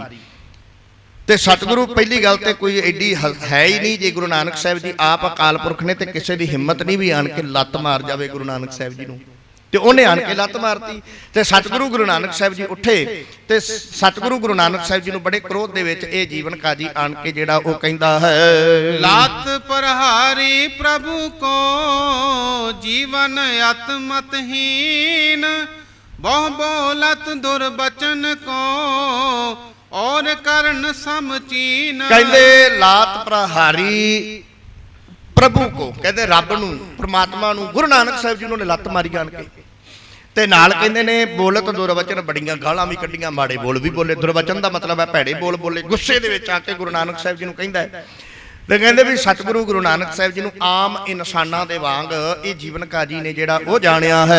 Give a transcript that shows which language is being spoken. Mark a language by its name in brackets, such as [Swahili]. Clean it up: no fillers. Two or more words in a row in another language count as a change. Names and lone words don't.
[Punjabi] ਤੇ ਸਤਿਗੁਰੂ ਪਹਿਲੀ ਗੱਲ ਤੇ ਕੋਈ ਐਡੀ ਹੈ ਹੀ ਨਹੀਂ, ਜੇ ਗੁਰੂ ਨਾਨਕ ਸਾਹਿਬ ਜੀ ਆਪ ਅਕਾਲ ਪੁਰਖ ਨੇ, ਤੇ ਕਿਸੇ ਦੀ ਹਿੰਮਤ ਨਹੀਂ ਵੀ ਆਣ ਕੇ ਲੱਤ ਮਾਰ ਜਾਵੇ ਗੁਰੂ ਨਾਨਕ ਸਾਹਿਬ ਜੀ ਨੂੰ। ਤੇ ਉਹਨੇ ਆਣ ਕੇ ਲੱਤ ਮਾਰਤੀ। ਤੇ ਸਤਿਗੁਰੂ ਗੁਰੂ ਨਾਨਕ ਸਾਹਿਬ ਜੀ ਉੱਠੇ, ਤੇ ਸਤਿਗੁਰੂ ਗੁਰੂ ਨਾਨਕ ਸਾਹਿਬ ਜੀ ਨੂੰ ਬੜੇ ਕ੍ਰੋਧ ਦੇ ਵਿੱਚ ਇਹ ਜੀਵਨ ਕਾਜੀ ਆਣ ਕੇ ਜਿਹੜਾ ਉਹ ਕਹਿੰਦਾ ਹੈ, [Braj] लात प्रहारी प्रभु को जीवन अतमतहीन, बहु बोलत दुर्बचन को और करण समचीन। [Punjabi] ਕਹਿੰਦੇ [Braj] लात प्रहारी प्रभु को, [Punjabi] ਕਹਿੰਦੇ ਰੱਬ ਨੂੰ, ਪ੍ਰਮਾਤਮਾ ਨੂੰ ਗੁਰੂ ਨਾਨਕ ਸਾਹਿਬ ਜੀ ਨੂੰ ਲੱਤ ਮਾਰੀ ਆਣ ਕੇ। ਤੇ ਨਾਲ ਕਹਿੰਦੇ ਨੇ [Braj] बोलत दुरवचन, [Punjabi] ਬੜੀਆਂ ਗਾਲਾਂ ਵੀ ਕੱਢੀਆਂ, ਮਾੜੇ ਬੋਲ ਵੀ ਬੋਲੇ। ਦੁਰਵਚਨ ਦਾ ਮਤਲਬ ਹੈ ਭੈੜੇ ਬੋਲ ਬੋਲੇ। ਗੁੱਸੇ ਦੇ ਵਿੱਚ ਆ ਕੇ ਗੁਰੂ ਨਾਨਕ ਸਾਹਿਬ ਜੀ ਨੂੰ ਕਹਿੰਦਾ ਹੈ। ਤੇ ਕਹਿੰਦੇ ਵੀ ਸਤਿਗੁਰੂ ਗੁਰੂ ਨਾਨਕ ਸਾਹਿਬ ਜੀ ਨੂੰ ਆਮ ਇਨਸਾਨਾਂ ਦੇ ਵਾਂਗ ਇਹ ਜੀਵਨ ਕਾਜੀ ਨੇ ਜਿਹੜਾ ਉਹ ਜਾਣਿਆ ਹੈ